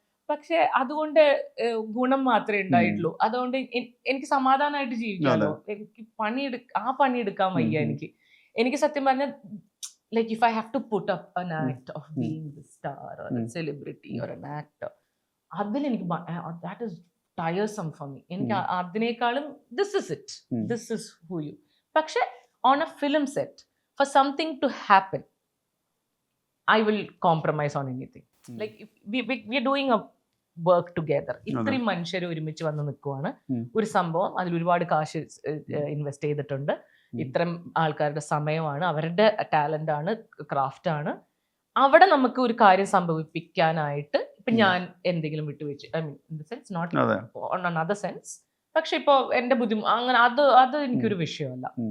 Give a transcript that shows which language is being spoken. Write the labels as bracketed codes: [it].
[ml] പക്ഷെ അതുകൊണ്ട് ഗുണം മാത്രമേ ഉണ്ടായിട്ടുള്ളൂ. അതുകൊണ്ട് എനിക്ക് സമാധാനമായിട്ട് ജീവിക്കാമല്ലോ. എനിക്ക് പണിയെടുക്കാൻ വയ്യ. എനിക്ക് സത്യം പറഞ്ഞാൽ [en] like if I have to put up an act of being the star or a celebrity or an actor, [ml] അതിലെനിക്ക് [en] that is tiresome for me. [ml] എനിക്ക് അതിനേക്കാളും [en] this is it, this is who you. [ml] പക്ഷെ [en] on a film set for something to happen I will compromise on anything. Like if we are doing a work together, [ml] ഇത്രയും മനുഷ്യർ ഒരുമിച്ച് വന്ന് നിൽക്കുവാണ്, ഒരു സംഭവം, അതിൽ ഒരുപാട് കാശ് ഇൻവെസ്റ്റ് ചെയ്തിട്ടുണ്ട്, ഇത്തരം ആൾക്കാരുടെ സമയമാണ്, അവരുടെ ടാലന്റ് ആണ്, ക്രാഫ്റ്റ് ആണ്. അവിടെ നമുക്ക് ഒരു കാര്യം സംഭവിപ്പിക്കാനായിട്ട് ഇപ്പൊ ഞാൻ എന്തെങ്കിലും വിട്ടുവെച്ച്, [en] I mean in the sense not on another sense, [ml] പക്ഷെ ഇപ്പൊ എന്റെ ബുദ്ധിമുട്ട് അങ്ങനെ അത് എനിക്കൊരു വിഷയമല്ല.